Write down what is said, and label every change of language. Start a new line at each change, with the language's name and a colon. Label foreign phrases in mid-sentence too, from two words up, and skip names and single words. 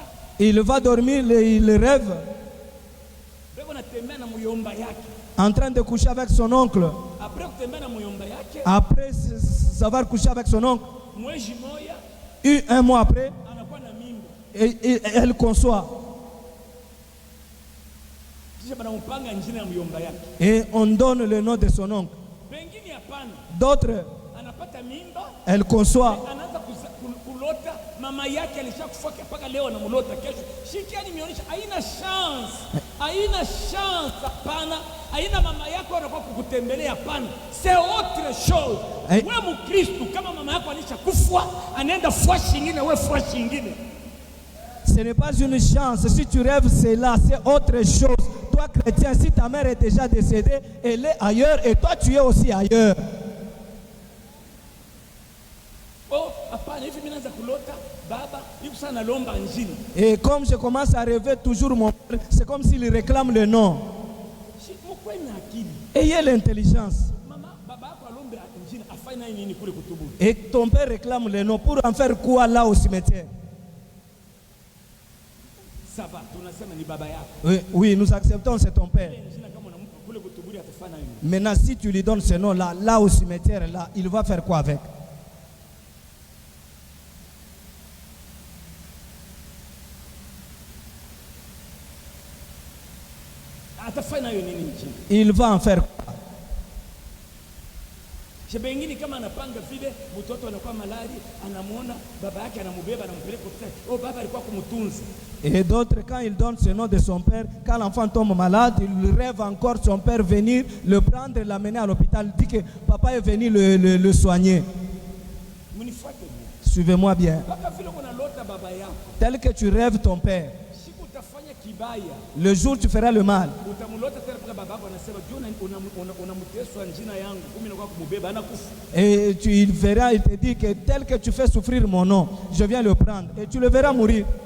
French: il va dormir, il rêve
Swahili: beko natembea na muyomba yake.
French: en train de coucher avec son oncle.
Swahili: Après kutembea na muyomba yake,
French: Après savoir coucher avec son oncle,
Swahili: mwezi moya
French: un mois après,
Swahili: anakuwa na mimba.
French: elle conçoit.
Swahili: Kisha banampanga njina ya muyomba yake.
French: Et on donne le nom de son oncle.
Swahili: Bengine hapana.
French: D'autres,
Swahili: Anapata mimba,
French: elle conçoit.
Swahili: anaanza kulota mama yake alishakufa mpaka leo anamlota kesho. Shikiani mionyesha haina chance hapana. Haina mama yako anakuwa kukutembelea hapana.
French: C'est autre chose. Hey.
Swahili: Wewe Mkristo kama mama yako alishakufa anaenda fwashi nyingine, wewe fwashi nyingine.
French: Ce n'est pas une chance. Si tu rêves, c'est là, c'est autre chose. Toi, chrétien, si ta mère est déjà décédée, elle est ailleurs et toi, tu es aussi ailleurs.
Swahili: Oh, hapana, hivi mimi naanza kulota baba, hivi sana lomba njini.
French: Et comme je commence à rêver toujours mon père, c'est comme s'il réclame le nom.
Swahili: Mkwe na akili.
French: Ayez l'intelligence.
Swahili: Mama, baba yako alombe njini, afanye naye nini kule kutubu?
French: Et ton père réclame le nom pour en faire quoi là au cimetière? Ça va,
Swahili: tunasema ni baba yako.
French: Oui, oui, nous acceptons, c'est ton père.
Swahili: Njina kama unampa kule kutuburi atafanya nini?
French: Maintenant, si tu lui donnes ce nom-là, là au cimetière, là, il va faire quoi avec?
Swahili: Atafanya nayo nini njini?
French: Il va en faire quoi?
Swahili: Shebengine kama anapanga vile mtoto anakuwa malari, anamuona baba yake anamubeba anampeleka hospitali. Oh, baba alikuwa kumtunza.
French: Et d'autres, quand il donne ce nom de son père, quand l'enfant tombe malade, il rêve encore son père venir le prendre, l'amener à l'hôpital, il dit que papa est venu le soigner. Suivez-moi bien. Tel que tu rêves ton père, le jour où tu feras le mal, et il verra, il te dit que tel que tu fais souffrir mon nom, je viens le prendre et tu le verras mourir.